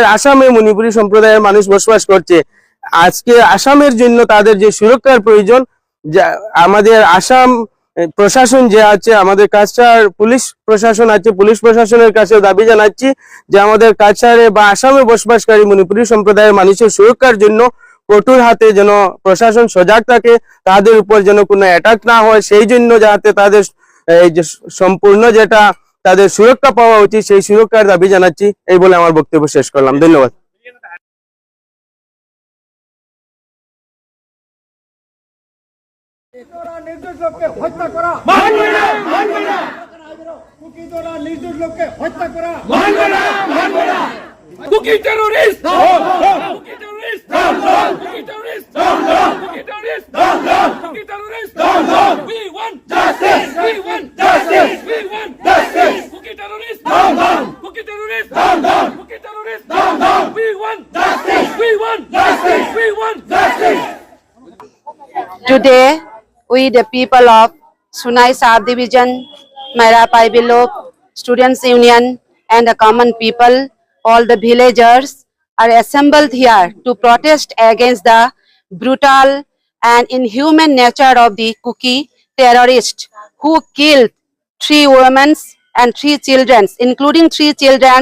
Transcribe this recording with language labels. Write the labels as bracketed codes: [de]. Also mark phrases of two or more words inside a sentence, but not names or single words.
[bn] আসামে মণিপুরী সম্প্রদায়ের মানুষ বসবাস করছে, আজকে আসামের জন্য তাদের যে সুরক্ষার প্রয়োজন, আমাদের আসাম প্রশাসন যে আছে, আমাদের কাছাড় পুলিশ প্রশাসন আছে, পুলিশ প্রশাসনের কাছে দাবি জানাচ্ছি যে আমাদের কাছাড়ে বা আসামে বসবাসকারী মণিপুরী সম্প্রদায়ের মানুষের সুরক্ষার জন্য কঠোর হাতে যেন প্রশাসন সজাগ থাকে, তাদের উপর যেন কোনো অ্যাটাক না হয়, সেই জন্য যাতে তাদের এই যে সম্পূর্ণ যেটা তাদের সুরক্ষা পাওয়া উচিত সেই সুরক্ষার দাবি জানাচ্ছি। এই বলে আমার বক্তব্য শেষ করলাম। ধন্যবাদ। [hi] निर्दोष लोग के हत्या करा मानवे ना कुकी द्वारा निर्दोष लोग के हत्या करा मानवे ना [en] Kuki terrorist Kuki terrorist Kuki terrorist Kuki terrorist Kuki terrorist we want justice we want justice we want justice Kuki terrorist Kuki terrorist Kuki terrorist we want justice we want justice we want justice. Today, we, the people of Sunai South Division, Maira Paibilok, Students Union, and the common people, all the villagers, are assembled here to protest against the brutal and inhuman nature of the Kuki terrorists who killed 3 women and 3 children, including 3 children.